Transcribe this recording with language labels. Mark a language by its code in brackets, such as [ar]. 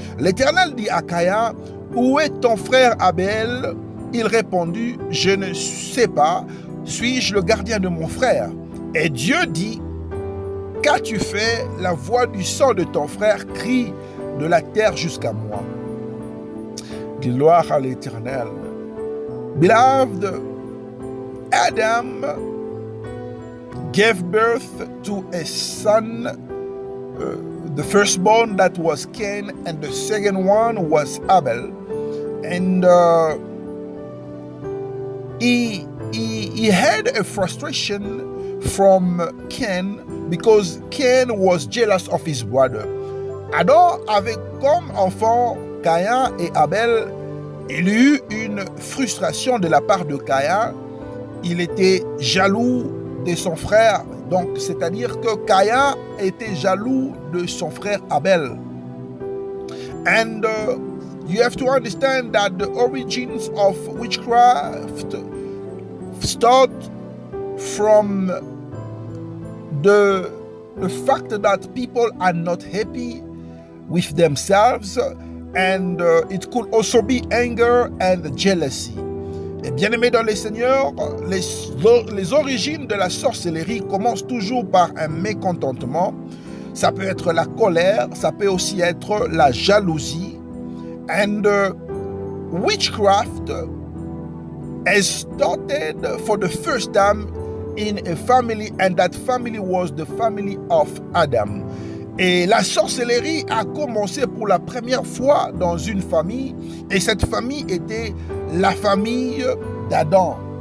[fr] L'Éternel dit à Caïn, Où est ton frère Abel? Il répondit, Je ne sais pas, suis-je le gardien de mon frère? Et Dieu dit, Qu'as-tu fait? La voix du sang de ton frère crie de la terre jusqu'à moi. Gloire à l'Éternel. [en] Beloved, Adam gave birth to a son, the firstborn, that was Cain, and the second one was Abel. And he had a frustration from Cain because Cain was jealous of his brother. [fr] Adam avait comme enfant Caïn et Abel. Il eut une frustration de la part de Caïn. Il était jaloux de son frère. Donc, c'est-à-dire que Caïn était jaloux de son frère Abel. [en] And you have to understand that the origins of witchcraft start from the fact that people are not happy with themselves, and it could also be anger and jealousy. [fr] Et bien aimés dans le Seigneur, les origines de la sorcellerie commencent toujours par un mécontentement. Ça peut être la colère, ça peut aussi être la jalousie. [en] And witchcraft has started for the first time in a family, and that family was the family of Adam. [fr] Et la sorcellerie a commencé pour la première fois dans une famille, et cette famille était la famille d'Adam.